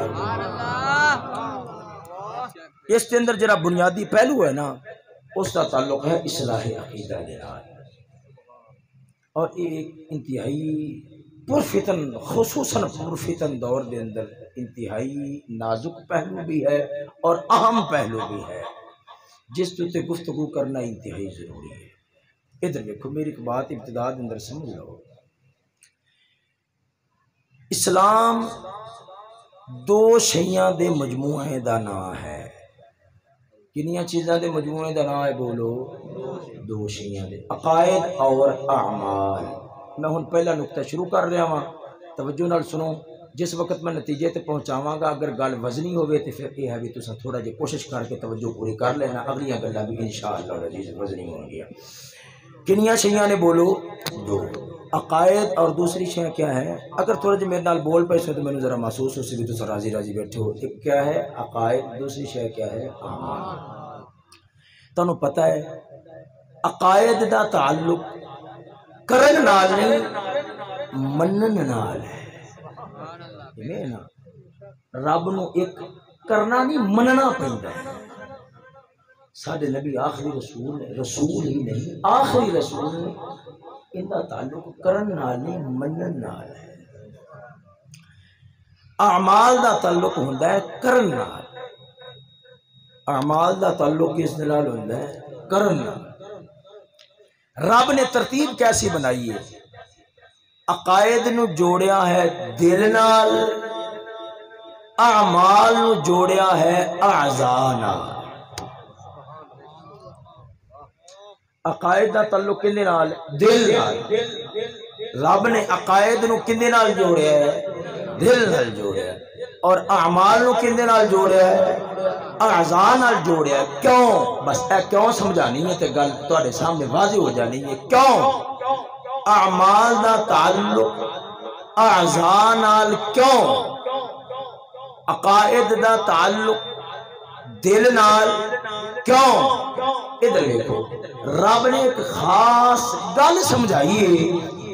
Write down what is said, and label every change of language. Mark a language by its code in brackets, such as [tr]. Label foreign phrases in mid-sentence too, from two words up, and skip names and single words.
[ur] اس کے اندر جڑا بنیادی پہلو ہے نا اس کا تعلق ہے اصلاح عقیدہ [pa] دے نال، [ur] اور ایک انتہائی پرفتن، خصوصاً پرفتن دور دے اندر انتہائی نازک پہلو بھی ہے اور اہم پہلو بھی ہے جس تے گفتگو کرنا انتہائی ضروری ہے. [pa] ادھر دیکھو میری ایک بات ابتدا دے اندر سمجھ لو. اسلام دو شیاں دے مجموعے دا نام ہے. کنیاں چیزاں دے مجموعے دا نام ہے بولو؟ دو شیاں دے، عقائد اور اعمال. میں ہن پہلا نقطہ شروع کر رہا ہاں، توجہ نال سنو. جس وقت میں نتیجے تے پہنچاواں گا اگر گل وزنی ہوئے تو پھر یہ ہے بھی تساں تھوڑا جہا کوشش کر کے توجہ پوری کر لینا، اگلیاں گلاں بھی [ar] انشاءاللہ العزیز [pa] وزنی ہوں گیا. کنیاں شیاں نے بولو؟ دو. عقائد اور دوسری شے کیا ہے؟ اگر تھوڑا جہا میرے نال بول پے سو تو میں ذرا محسوس ہو سی بھی تساں راضی راضی بیٹھے ہو. ایک کیا ہے؟ عقائد. دوسری شے کیا ہے؟ اعمال. تانوں پتہ ہے عقائد دا تعلق کرن نال نہیں منن نال ہے. رب نو ایک کرنا نہیں مننا پیندا ہے. ساڈے نبی آخری رسول ہے، رسول ہی نہیں آخری رسول نے. ان دا تعلق کرن نال نہیں منن نال ہے. اعمال دا تعلق ہوندا ہے کرن نال. اعمال دا تعلق کس نال ہوندا ہے؟ کرن نال. [ur] رب نے ترتیب کیسی بنائی ہے؟ [pa] عقائد نو جوڑیا ہے دل نال، اعمال نو جوڑیا ہے اعضاء نال. عقائد دا تعلق کنے نال؟ دل نال. رب نے عقائد نو کنے نال جوڑیا ہے؟ دل نال جوڑیا ہے. اور اعمال نو کنے نال جوڑیا ہے؟ اعضاء نال جوڑیا ہے. کیوں؟ بس اے کیوں سمجھانی ہے تے گل تواڈے سامنے واضح ہو جانی ہے. کیوں اعمال دا تعلق اعضاء نال؟ کیوں عقائد دا تعلق دل نال؟ کیوں؟ ادھر دیکھو رب نے ایک خاص گل سمجھائی ہے.